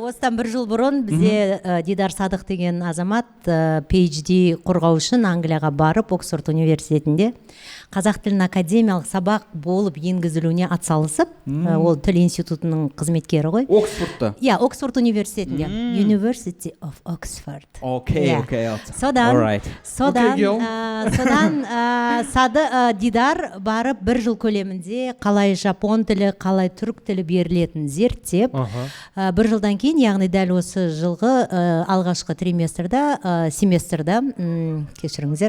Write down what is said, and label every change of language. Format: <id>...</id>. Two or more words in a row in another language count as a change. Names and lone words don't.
<kk>Осыдан бір жыл бұрын бізде Дидар Садық деген азамат PhD қорғау үшін Англияға барып, Оксфорд университетінде қазақ тілін академиялық сабақ болып енгізілуіне атсалысып, ол тіл институтының қызметкері ғой. Оксфордта. Иә, Оксфорд университетінде.</kk> <en>University of Oxford.</en> <kk>Окей. Содан Дидар барып бір жыл көлемінде қалай жапон тілі, қалай түрік тілі берілетін зерттеп, бір жылдан кейін, яғни дәл осы жылғы алғашқы семестрда, кешіріңіздер.</kk>